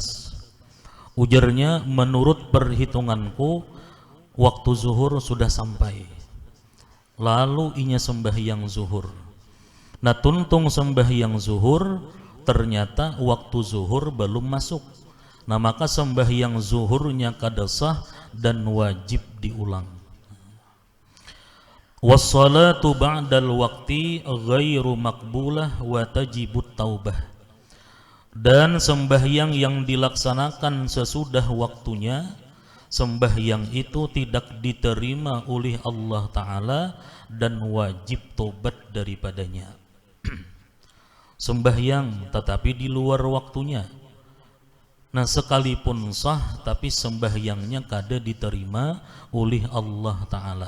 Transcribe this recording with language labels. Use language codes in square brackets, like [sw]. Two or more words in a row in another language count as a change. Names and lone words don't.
[bjn] Ujarnya, menurut perhitunganku waktu zuhur sudah sampai, lalu inya sembahyang zuhur. Nah, tuntung sembahyang zuhur, ternyata waktu zuhur belum masuk. Nah, maka sembahyang zuhurnya kada sah dan wajib diulang. [ar] والصلاة بعد الوقت غير مقبولة وتجب التوبة. [id] Dan sembahyang yang dilaksanakan sesudah waktunya, sembahyang itu tidak diterima oleh Allah Ta'ala dan wajib tobat daripadanya. [bjn] Sembahyang tetapi di luar waktunya, nah sekalipun sah tapi sembahyangnya kada diterima oleh Allah Ta'ala.